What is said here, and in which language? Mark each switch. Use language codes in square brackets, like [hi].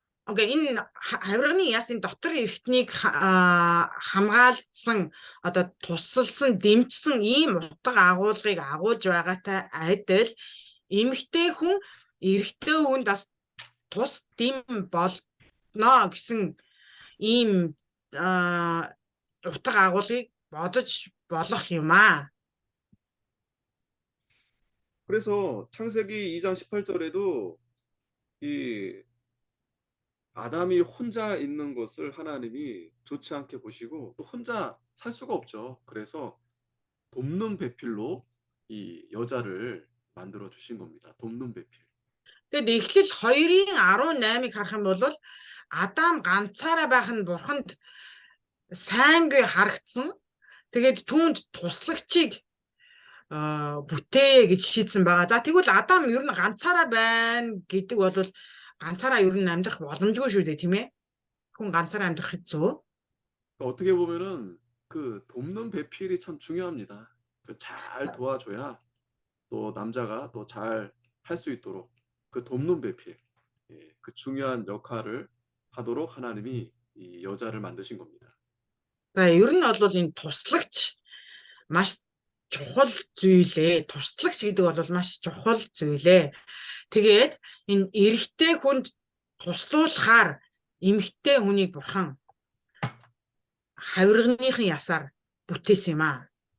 [mn] энэ хавирганы яс энэ дотор эрхтнийг хамгаалсан одоо тусалсан дэмжсэн ийм утга агуулгыг агуулж байгаатай адил эмэгтэй хүн эрэгтэй хүнд бас тус дэм болно гэсэн ийм утга агуулгыг бодож болох юм аа. [ko] 그래서 창세기 2장 18절에도 이 아담이 혼자 있는 것을 하나님이 좋지 않게 보시고 또 혼자 살 수가 없죠. 그래서 돕는 배필로 이 여자를 만들어 주신 겁니다. 돕는 배필. [mn] Тэгээд Эхлэл 2:18-ыг харах юм бол Адам ганцаараа байх нь бурханд сайнгүй харагдсан. Тэгээд түүнд туслагчийг бүтээе гэж шийдсэн байгаа. За тэгвэл Адам ер нь ганцаараа байна гэдэг бол ганцаараа ер нь амьдрах боломжгүй шүү дээ, тийм ээ? Хүн ганцаараа амьдрах хэцүү. [ko] 어떻게 보면은 그 돕는 배필이 참 중요합니다. 잘 도와줘야 또 남자가 또 잘 할 수 있도록 그 돕는 배필, 그 중요한 역할을 하도록 하나님이 이 여자를 만드신 겁니다. [mn] За ер нь бол энэ туслагч маш чухал зүйлээ. Туслагч гэдэг бол маш чухал зүйлээ. Тэгээд энэ эрэгтэй хүнд туслуулахаар эмэгтэй хүнийг бурхан хавирганыхын ясаар бүтээсэн юм аа.